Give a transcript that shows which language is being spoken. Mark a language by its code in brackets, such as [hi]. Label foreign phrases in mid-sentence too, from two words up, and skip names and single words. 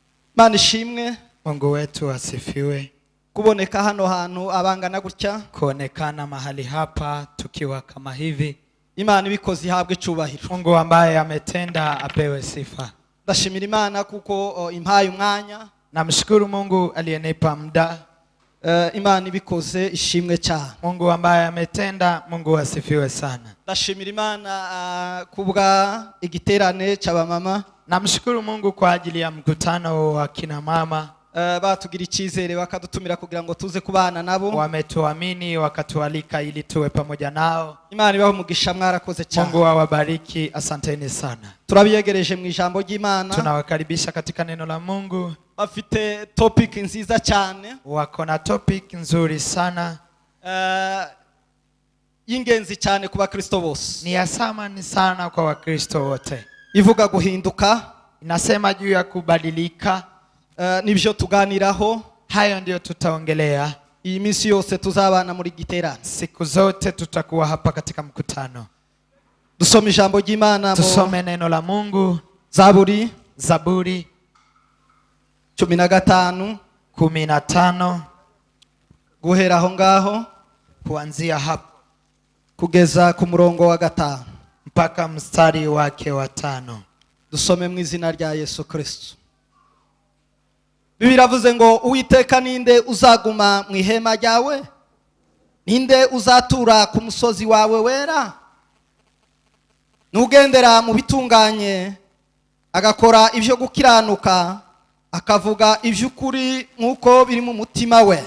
[rw] Mana ishimwe. [sw] Mungu wetu asifiwe. [rw] Kuboneka hano hantu abangana gutya, [sw] Kuonekana mahali hapa tukiwa kama hivi. [rw] Imana ibikoze ihabwe cyubahiro. [sw] Mungu ambaye ametenda apewe sifa. [rw] Ndashimira Imana kuko impaye umwanya. [sw] Namshukuru Mungu aliyenipa muda. [rw] Imana ibikoze ishimwe cyane. [sw] Mungu ambaye ametenda, Mungu asifiwe sana. [rw] Ndashimira Imana kubwa igiterane cy'abamama. [sw] Namshukuru Mungu kwa ajili ya mkutano wa kina mama. [rw] Batugira icyizere bakadutumira kugira ngo tuze kubana nabo. [sw] Wametuamini wakatualika ili tuwe pamoja nao. [rw] Imana ibahe umugisha, mwarakoze cyane. [sw] Mungu awabariki, asanteni sana. [rw] Turabiyegereje mu ijambo ry'Imana. [sw] Tunawakaribisha katika neno la Mungu. [rw] Bafite topic nziza cyane. [sw] Wako na topic nzuri sana. [rw] Y'ingenzi cyane ku bakristo bose. [sw] Ni ya thamani sana kwa Wakristo wote. [rw] Ivuga guhinduka. [sw] Inasema juu ya kubadilika. [rw] Nibyo tuganiraho. [sw] Hayo ndio tutaongelea. [rw] Iyi minsi yose tuzabana muri giterane. [sw] Siku zote tutakuwa hapa katika mkutano. [rw] Dusome ijambo ry'Imana. [sw] Tusome neno la Mungu. [rw] Zaburi 15 guhera aho ngaho [sw] kuanzia hapo [rw] kugeza ku murongo wa 5 [sw] mpaka mstari wake wa 5. [rw] Dusome mu izina rya Yesu Kristo. Bibiliya iravuze ngo Uwiteka ninde uzaguma mu ihema ryawe? Ninde uzatura ku musozi wawe wera? Nugendera mu bitunganye, agakora ibyo gukiranuka, akavuga iby'ukuri nk'uko biri mu mutima we.